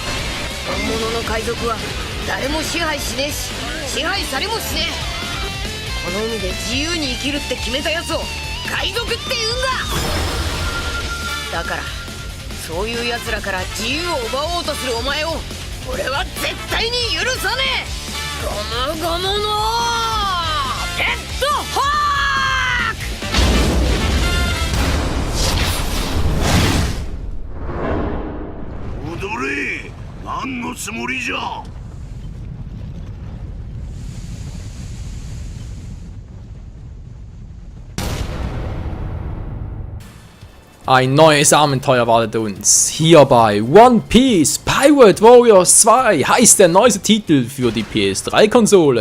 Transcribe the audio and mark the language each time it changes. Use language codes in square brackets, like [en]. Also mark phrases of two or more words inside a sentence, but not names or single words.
[ja] 本物の海賊は誰も支配しねえし支配されもしねえ。この海で自由に生きるって決めたやつを海賊って言うんだ。だからそういうやつらから自由を奪おうとするお前を俺は絶対に許さねえ。ゴムゴムのレッドホーク。踊れ。何のつもりじゃ。 [de] Ein neues Abenteuer wartet uns. Hier bei One Piece Pirate Warriors 2 heißt der neueste Titel für die PS3-Konsole.